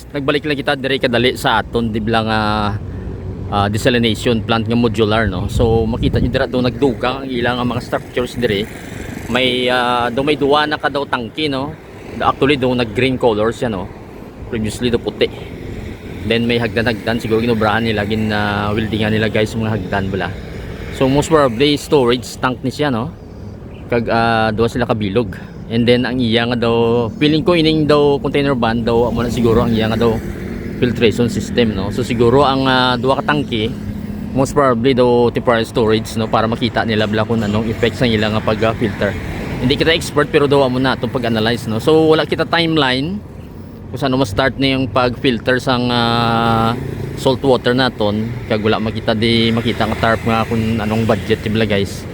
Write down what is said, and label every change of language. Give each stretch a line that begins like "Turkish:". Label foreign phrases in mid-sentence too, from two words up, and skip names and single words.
Hiligaynon: Nagbalik lang kita dire kadali sa aton di bilang
English: desalination plant
Hiligaynon: nga modular no. So makita niyo dira do nagdugang ang ilang mga structures dire. May may duwa na ka daw tangke no. Actually do nag
English: green colors
Hiligaynon: yan no. Previously do puti. Then may hagdan siguro ginobrahan nila weldingan nila guys
Filipino: yung mga hagdan
Hiligaynon: bala. So
English: most probably storage tank
Hiligaynon: ni siya no. Kag duwa sila kabilog. And then ang iya nga daw feeling ko ining daw
English: container van
Hiligaynon: daw amo na siguro ang iya nga daw
English: filtration system
Hiligaynon: no. So siguro ang duwa ka tangke
English: most probably
Hiligaynon: daw
English: temporary storage
Hiligaynon: no para makita nila bala
Filipino: kung anong effects ng ilang pag-filter.
Hiligaynon: Hindi kita expert pero daw amo na itong pag-analyze no. So wala kita timeline
Filipino: kung saan ma-start na yung pag-filter
Hiligaynon: sang
English: salt water
Hiligaynon: naton kag wala makita nga tarp nga kung anong budget nila guys.